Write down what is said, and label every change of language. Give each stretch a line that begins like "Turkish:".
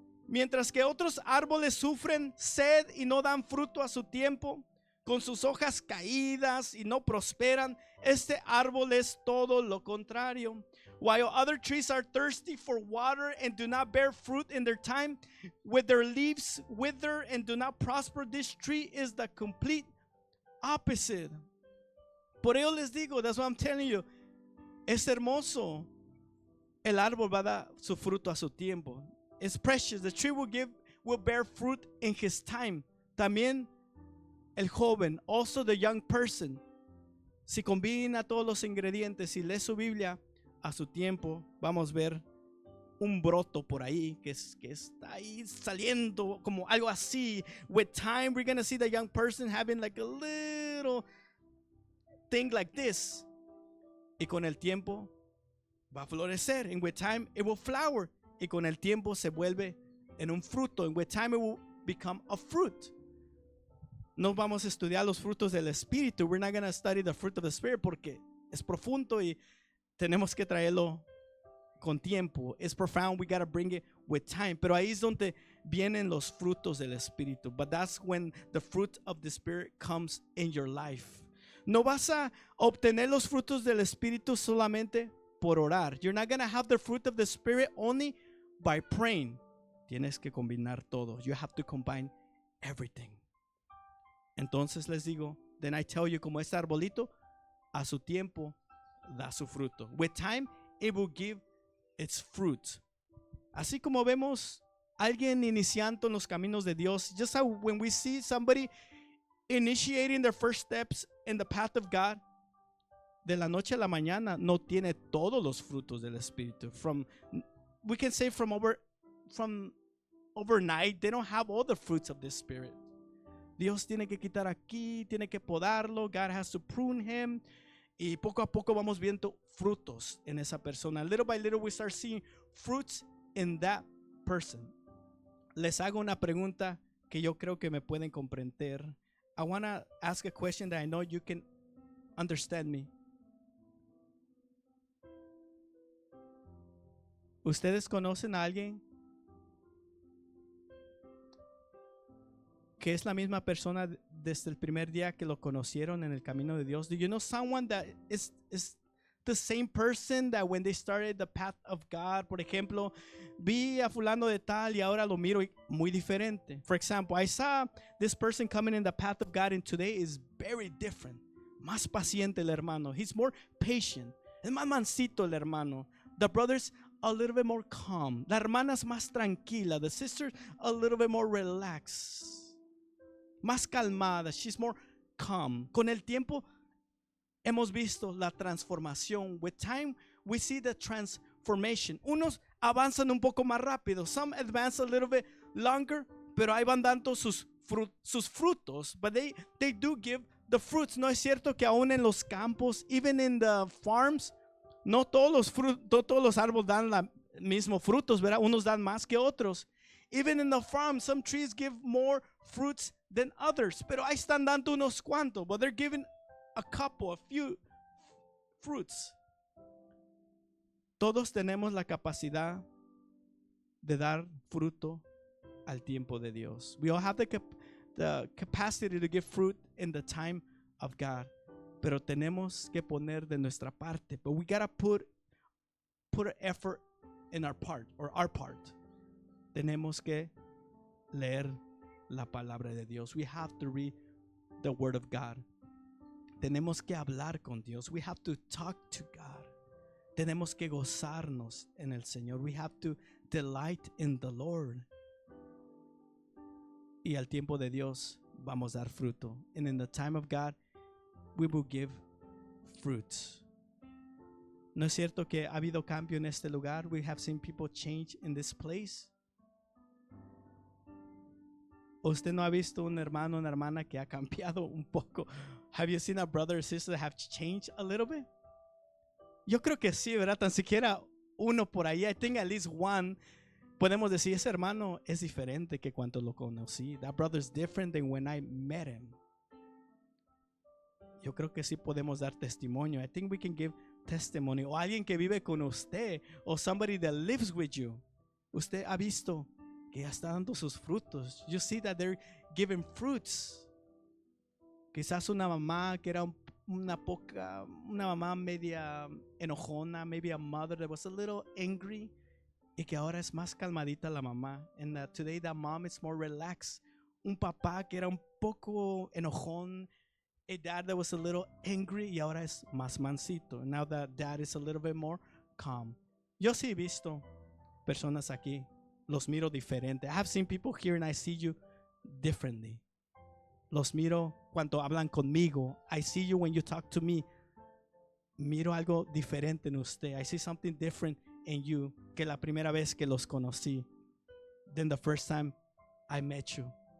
Spanish: Mientras que otros árboles sufren sed y no dan fruto a su tiempo, con sus hojas caídas y no prosperan, este árbol es todo lo contrario.
English: While other trees are thirsty for water and do not bear fruit in their time, with their leaves wither and do not prosper, this tree is the complete opposite.
Spanish: Por ello les digo,
English: that's what I'm telling you,
Spanish: es hermoso. El árbol va a dar su fruto a su tiempo.
English: It's precious. The tree will bear fruit in his time.
Spanish: También el joven,
English: also the young person,
Spanish: si combina todos los ingredientes y lee su Biblia a su tiempo, vamos a ver un broto por ahí que está ahí saliendo como algo así.
English: With time, we're going to see the young person having like a little thing like this.
Spanish: Y con el tiempo va a florecer.
English: And with time, it will flower.
Spanish: Y con el tiempo se vuelve en un fruto.
English: And with time, it will become a fruit.
Spanish: No vamos a estudiar los frutos del Espíritu.
English: We're not going to study the fruit of the Spirit
Spanish: porque es profundo y tenemos que traerlo con tiempo.
English: It's profound. We got to bring it with time.
Spanish: Pero ahí es donde vienen los frutos del Espíritu.
English: But that's when the fruit of the Spirit comes in your life.
Spanish: No vas a obtener los frutos del Espíritu solamente por orar.
English: You're not going to have the fruit of the Spirit only by praying.
Spanish: Tienes que combinar todo.
English: You have to combine everything.
Spanish: Entonces les digo,
English: then I tell you,
Spanish: como este arbolito, a su tiempo da su fruto.
English: With time, it will give its fruit.
Spanish: Así como vemos alguien iniciando en los caminos de Dios,
English: just how when we see somebody initiating their first steps in the path of God,
Spanish: de la noche a la mañana no tiene todos los frutos del Espíritu.
English: We can say from overnight, they don't have all the fruits of the Spirit.
Spanish: Dios tiene que quitar aquí, tiene que podarlo.
English: God has to prune him.
Spanish: Y poco a poco vamos viendo frutos en esa persona.
English: Little by little we start seeing fruits in that person.
Spanish: Les hago una pregunta que yo creo que me pueden comprender.
English: I want to ask a question that I know you can understand me.
Spanish: ¿Ustedes conocen a alguien que es la misma persona desde el primer día que lo conocieron en el camino de Dios?
English: Do you know someone that is the same person that when they started the path of God?
Spanish: Por ejemplo, vi a fulano de tal y ahora lo miro muy diferente.
English: For example, I saw this person coming in the path of God and today is very different.
Spanish: Más paciente el hermano.
English: He's more patient.
Spanish: Es más mansito el hermano.
English: The brother's a little bit more calm.
Spanish: La hermana es más tranquila.
English: The sister's a little bit more relaxed.
Spanish: Más calmada.
English: She's more come.
Spanish: Con el tiempo hemos visto la transformación.
English: With time, we see the transformation.
Spanish: Unos avanzan un poco más rápido.
English: Some advance a little bit longer,
Spanish: pero ahí van dando sus frutos.
English: But they do give the fruits.
Spanish: No es cierto que aún en los campos,
English: even in the farms,
Spanish: no todos los árboles dan los mismos frutos, ¿verdad? Unos dan más que otros.
English: Even in the farm, some trees give more fruits than others.
Spanish: Pero ahí están dando unos cuantos.
English: But they're giving a few fruits.
Spanish: Todos tenemos la capacidad de dar fruto al tiempo de Dios.
English: We all have the capacity to give fruit in the time of God.
Spanish: Pero tenemos que poner de nuestra parte.
English: But we gotta put effort in our part, or our part.
Spanish: Tenemos que leer la palabra de Dios.
English: We have to read the word of God.
Spanish: Tenemos que hablar con Dios.
English: We have to talk to God.
Spanish: Tenemos que gozarnos en el Señor.
English: We have to delight in the Lord.
Spanish: Y al tiempo de Dios vamos a dar fruto.
English: And in the time of God, we will give fruits.
Spanish: ¿No es cierto que ha habido cambio en este lugar?
English: We have seen people change in this place.
Spanish: ¿Usted no ha visto un hermano, una hermana que ha cambiado un poco?
English: Have you seen a brother or sister that have changed a little bit?
Spanish: Yo creo que sí, ¿verdad? Tan siquiera uno por ahí.
English: I think at least one.
Spanish: Podemos decir, ese hermano es diferente que cuando lo conocí.
English: That brother is different than when I met him.
Spanish: Yo creo que sí podemos dar testimonio.
English: I think we can give testimony.
Spanish: O alguien que vive con usted.
English: O somebody that lives with you.
Spanish: Usted ha visto que ya está dando sus frutos.
English: You see that they're giving fruits.
Spanish: Quizás una mamá que era una mamá media enojona,
English: maybe a mother that was a little angry,
Spanish: y que ahora es más calmadita la mamá.
English: And today that mom is more relaxed.
Spanish: Un papá que era un poco enojón,
English: a dad that was a little angry,
Spanish: y ahora es más mansito.
English: Now that dad is a little bit more calm.
Spanish: Yo sí he visto personas aquí. Los miro diferente.
English: I have seen people here and I see you differently.
Spanish: Los miro cuando hablan conmigo.
English: I see you when you talk to me.
Spanish: Miro algo diferente en usted.
English: I see something different in you
Spanish: que la primera vez que los conocí.
English: Than the first time I met you.